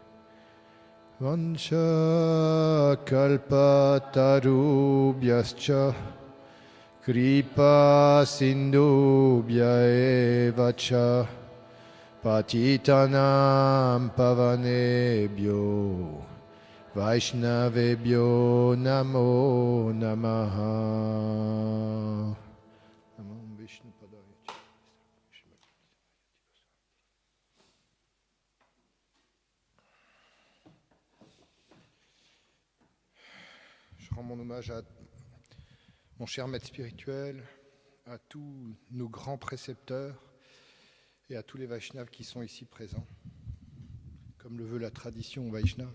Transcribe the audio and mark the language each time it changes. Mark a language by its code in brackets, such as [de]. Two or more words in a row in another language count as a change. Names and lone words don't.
[sa] Vansha Kalpatarubhyascha Kripa Sindhubhya eva cha Patitanam Pavanebhyo Vaishnavebhyo Namo Namaha. [fr] Je rends mon hommage à mon cher maître spirituel, à tous nos grands précepteurs et à tous les Vaishnavas qui sont ici présents, comme le veut la tradition Vaishnave.